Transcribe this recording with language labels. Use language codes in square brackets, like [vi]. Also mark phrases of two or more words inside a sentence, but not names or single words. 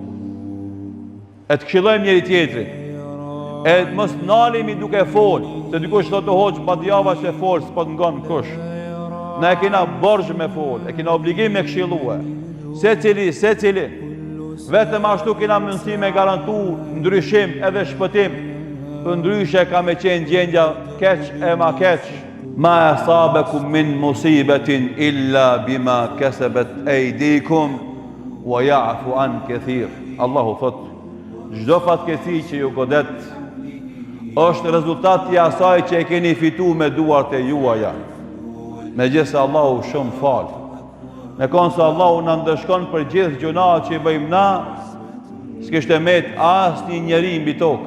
[sq] E të këshillojmë njëri tjetrin, e mos nalimi duke fol, se dikush thotë hoxh badjava që fol, s'po të ngon kush. Ne e kena borxh me fol, e kena obligim me këshillue. Secili, vetëm ashtu kena mundësi me garantu ndryshim edhe shpëtim, për ndryshe ka me qenë gjendja keq e ma keq. [ar] ما أصابكم من مصيبة إلا بما كسبت أيديكم ويعفو عن كثير. [sq] Allahu thot, çdo fatkeqësi që ju godet është rezultati i asaj që e keni fitu me duart e juaja. Megjithëse Allahu shumë fal. Me konë se Allahu na ndëshkon për gjithë gjunaat që i bëjmë na, s'kishte met asnjë njeri mbi tokë.